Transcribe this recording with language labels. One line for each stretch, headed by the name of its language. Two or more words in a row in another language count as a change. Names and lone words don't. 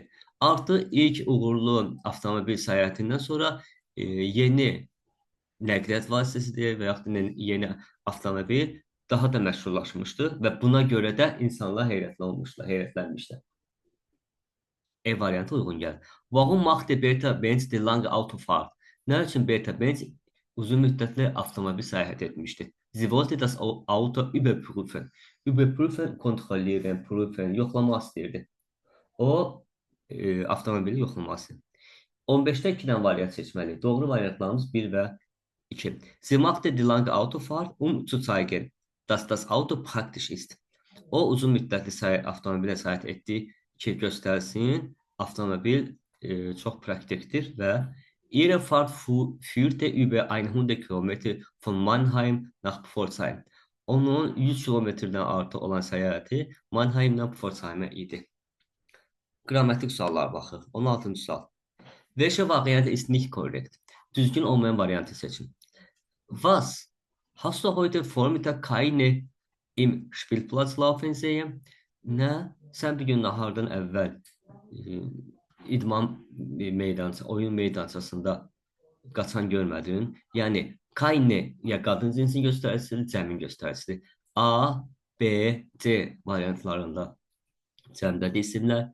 Azerbaijani: Artıq ilk uğurlu avtomobil səyahətindən sonra yeni nəqliyyat vasitəsi deyək və yaxud da yeni avtomobil daha da məşhurlaşmışdı və buna görə də insanlar heyrətlənmişlər. E variantı uyğun gəlir.
German: Warum machte Bertha Benz die lange Autofahrt?
Azerbaijani: Nə üçün Bertha Benz uzun müddətli avtomobil səyahət etmişdi?
German: Sie wollte das Auto überprüfen. Überprüfen, kontrollieren, prüfen,
Azerbaijani: yoxlamaq istəyirdi. O, avtomobili yoxlaması. 15-də 2-dən variant seçməliyik. Doğru variantlarımız 1 və 2.
German: Sie machte die lange Autofahrt, zu zeigen, dass das Auto praktisch ist.
Azerbaijani: O, uzun müddətli avtomobilə səyahət etdi ki, göstərsin, avtomobil çox praktikdir və
German: ihre Fahrt führte über 100 Kilometer von Mannheim nach Pforzheim.
Azerbaijani: Onun 100 kilometrdən artıq olan səyahəti Mannheimdən Pforzheimə idi. Qrammatik suallara baxırıq. 16-cı sual.
German: Welche Variante ist nicht korrekt?
Azerbaijani: Düzgün olmayan variantı seçin.
German: Was? Hast du heute Vormittag keine im Spielplatz laufen sehen?
Azerbaijani: Nə? Sən bir gün nahardan əvvəl idman oyun meydançasında qaçan görmədin. Yəni, keine ya qadın cinsin göstəricisidir, cəmin göstəricisidir. A, B, C variantlarında cəmdədir isimlər.